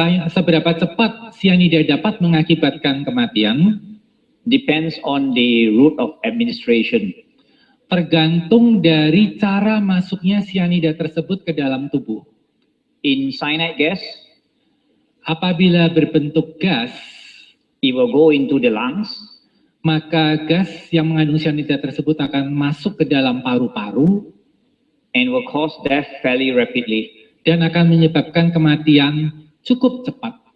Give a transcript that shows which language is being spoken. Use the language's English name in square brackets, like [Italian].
[Indonesian] Seberapa cepat sianida dapat mengakibatkan kematian? [English] Depends on the route of administration. [Indonesian] Tergantung dari cara masuknya sianida tersebut ke dalam tubuh. [English] In cyanide gas, [Indonesian] apabila berbentuk gas, [English] it will go into the lungs. [Indonesian] Maka gas yang mengandung sianida tersebut akan masuk ke dalam paru-paru. [English] And will cause death fairly rapidly. [Indonesian] Dan akan menyebabkan kematian cukup cepat.